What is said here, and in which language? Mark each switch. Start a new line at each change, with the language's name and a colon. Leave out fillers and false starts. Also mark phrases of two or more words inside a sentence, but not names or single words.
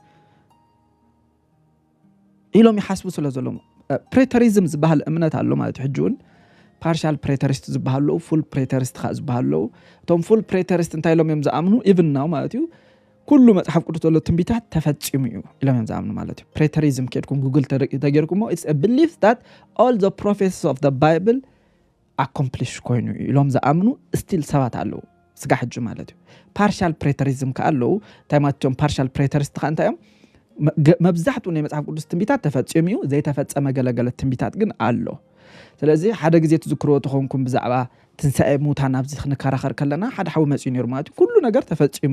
Tigrinya: ኢሎም ይሓስቡ ስለ ዘለዉ ፕሬተሪዝም ዝበሃል እምነት ኣሎ ማለት ሕጂ እውን
English: partial preterist
Tigrinya: ዝበሃሉ
English: full preterist
Tigrinya: ከዓ ዝበሃሉ እቶም
English: full preterist
Tigrinya: እንታይ ኢሎም እዮም ዝኣምኑ
English: even now
Tigrinya: ማለት እዩ ኩሉ መጽሐፍ ቅዱስ ዘሎ ትንቢታት ተፈጽሙ እዩ ኢሎም እዮም ዝኣምኑ ማለት እዩ ፕሬተሪዝም ከድኩም ጉግል ተገይርኩሞ
English: it's a belief that all the prophecies of the bible accomplish
Tigrinya: ኮይኑ ኢሎም ዝኣምኑ ስቲል ሰባት ኣለዉ ስጋ ሕጂ ማለት እዩ
English: partial preterism
Tigrinya: ከዓ ኣለዉ ታይማቶም
English: partial preterist
Tigrinya: ከዓ እንታይ እዮም መብዛሕትኡ ናይ መጽሐፍ ቅዱስ ትንቢታት ተፈጽሙ እዩ ዘይተፈጸመ ገለገለ ትንቢታት ግን ኣሎ ስለዚህ ሓደ ግዜ ትዝክርዎ ተኾንኩም ብዛዕባ ትንሳኤ ሙታን ኣብዚ ክንከራኸር ከለና ሓደ ሓው መጽኡ ነይሩ ማለት እዩ ኩሉ ነገር ተፈጽሙ